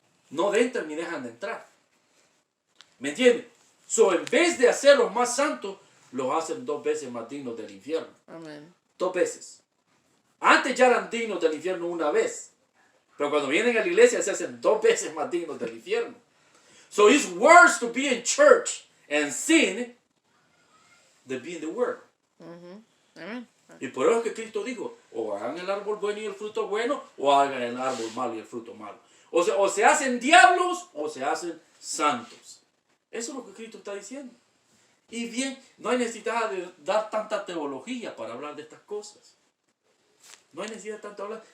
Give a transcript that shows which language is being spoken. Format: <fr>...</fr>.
<es>No entran ni dejan de entrar. ¿Me entienden? So, en vez de hacerlos más santos, los hacen 2 veces más dignos del infierno. Amen. 2 veces. Antes ya eran dignos del infierno una vez. Pero cuando vienen a la iglesia se hacen 2 veces más dignos del infierno.</es> <en>So it's worse to be in church and sin than be in the world. Amen.</en> <es>Y por eso es que Cristo dijo, o hagan el árbol bueno y el fruto bueno, o hagan el árbol malo y el fruto malo. O se hacen diablos, o se hacen santos. Eso es lo que Cristo está diciendo. Y bien, no hay necesidad de dar tanta teología para hablar de estas cosas. No hay necesidad de tanto hablar.</es>